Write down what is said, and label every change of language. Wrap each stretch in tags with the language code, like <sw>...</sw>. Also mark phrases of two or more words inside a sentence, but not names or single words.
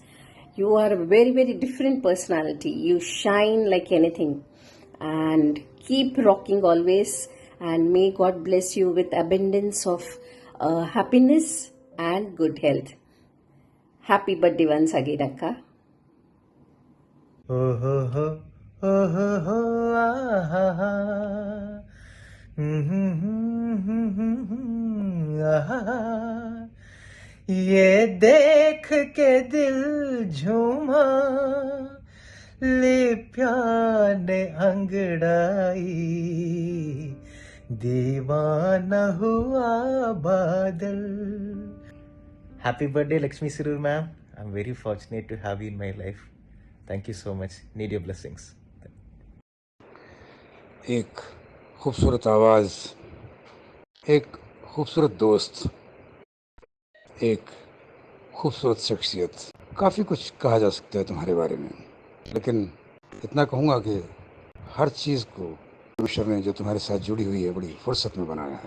<en>You are a very very different personality. You shine like anything and keep rocking always, and may God bless you with abundance of happiness and good health. Happy birthday once again Akka. Oh ho ho oh ho ho ah ha ha</en> <hi>ये देख के दिल झूमा लिप्या ने अंगड़ाई दीवाना हुआ बादल.</hi> <en>Happy birthday Lakshmi Sirur ma'am. I'm very fortunate to have you in my life. Thank you so much. Need your blessings.</en> <hi>एक खूबसूरत आवाज़, एक खूबसूरत दोस्त, एक खूबसूरत शख्सियत. काफ़ी कुछ कहा जा सकता है तुम्हारे बारे में, लेकिन इतना कहूँगा कि हर चीज़ को ईश्वर ने जो तुम्हारे साथ जुड़ी हुई है बड़ी फुर्सत में बनाया है।</hi>